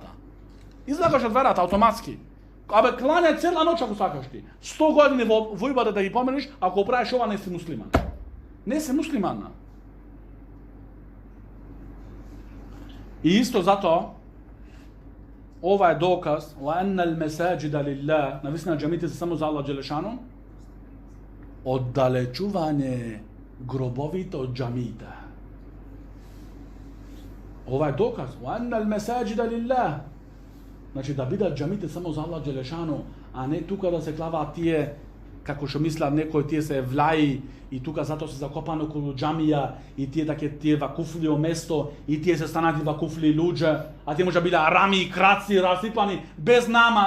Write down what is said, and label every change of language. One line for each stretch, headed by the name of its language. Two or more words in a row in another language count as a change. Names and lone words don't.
Macedonian: Излагаш од верата автоматски. Абе кланя цела ноќ ако сакаш ти. 100 години во ибадет да ги помениш, ако правиш ова не си муслиман. Не си муслиман. И исто затоа ова е доказ
Arabic: وأن المساجد لله,
Macedonian: навистина џамите се само за
Arabic: الله جل شأنه,
Macedonian: оддалечување гробовите од џамите. Ова е доказ
Arabic: وأن المساجد لله.
Macedonian: Значи да бидат џамите само за
Arabic: الله جل شأنه,
Macedonian: а не тука да се клаваат тие како што мислат некои, тие се евлаи и тука затоа се закопани околу џамија и тие таке тие вакуфли место и тие се станати вакуфли луѓе, а тие може биле арами и краци расипани без намаз.